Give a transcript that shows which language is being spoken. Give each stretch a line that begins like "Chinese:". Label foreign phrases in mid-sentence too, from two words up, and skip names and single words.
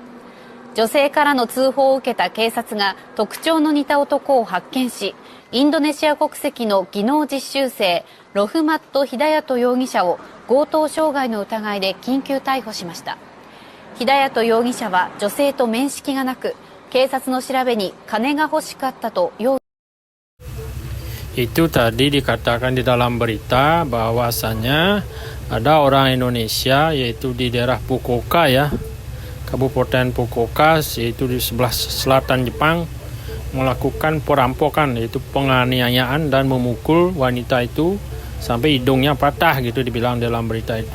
Japanese: 女性からの通報を受けた警察が特徴の似た男を発見し、インドネシア国籍の技能実習生ロフマット・ヒダヤト容疑者を強盗傷害の疑いで緊急逮捕しました。ヒダヤト容疑者は女性と面識がなく、警察の調べに金が欲しかったと容疑。
Indonesian: Itu tadi dikatakan di dalam berita bahwasanya ada orang Indonesia yaitu di daerah Fukuoka ya, Kabupaten Fukuoka, yaitu di sebelah selatan Jepang, melakukan perampokan yaitu penganiayaan dan memukul wanita itu sampai hidungnya patah gitu dibilang dalam berita itu.